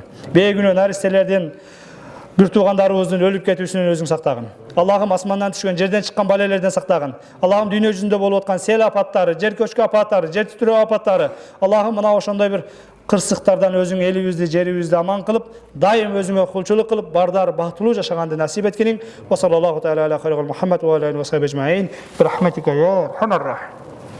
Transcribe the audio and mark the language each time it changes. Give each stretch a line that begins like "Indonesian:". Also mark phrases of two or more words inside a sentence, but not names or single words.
Kyrgyz: Бейгүнөө наристелердин, бир туугандарыбыздын өлүп кетүүсүнөн өзүң сактагын. Аллахым асмандан түшкөн, жерден чыккан балелерден сактагын. Аллахым дүйнө жүзүндө болуп аткан сел апаттары, жер көчкү апаттары, жер титирөө апаттары, Аллахым мына ошондой бир кырсыктардан өзүң элибизди, жерибизди аман кылып, дайым өзүңө кулчулук кылып, бардар, бактылуу жашаганды насип эткениң.
Arabic: وصلى الله تعالى على خير محمد وعلى آله وصحبه أجمعين. برحمتك يا أرحم الراحمين.